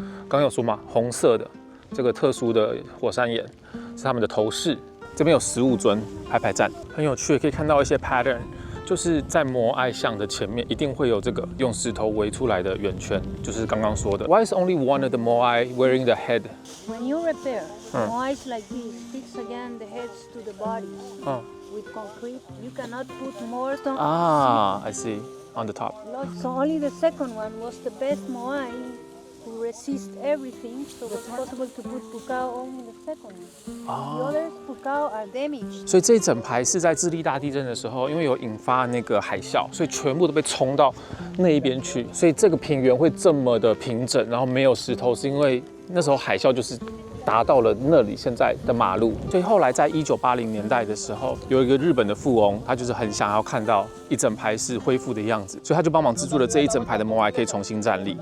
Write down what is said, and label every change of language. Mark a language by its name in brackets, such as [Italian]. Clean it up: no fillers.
[Chinese] 刚有说嘛，红色的这个特殊的火山岩是他们的头饰。这边有15尊排排站，很有趣，可以看到一些 pattern， 就是在摩埃像的前面一定会有这个用石头围出来的圆圈，就是刚刚说的。 [English] Why is only one of the Moai wearing the head? When you repair Moais like this, fix again the heads to the bodies with concrete. You cannot put more stone. I see. On the top. So only the second one was the best Moai to resist everything, so it's possible to put pukao only the second one. The others pukao are damaged. [Chinese] 所以这一整排是在智利大地震的时候，因为有引发那个海啸，所以全部都被冲到那一边去。所以这个平原会这么的平整，然后没有石头，是因为那时候海啸就是达到了那里现在的马路。所以后来在1980年代的时候，有一个日本的富翁，他就是很想要看到一整排是恢复的样子，所以他就帮忙资助了这一整排的摩埃可以重新站立。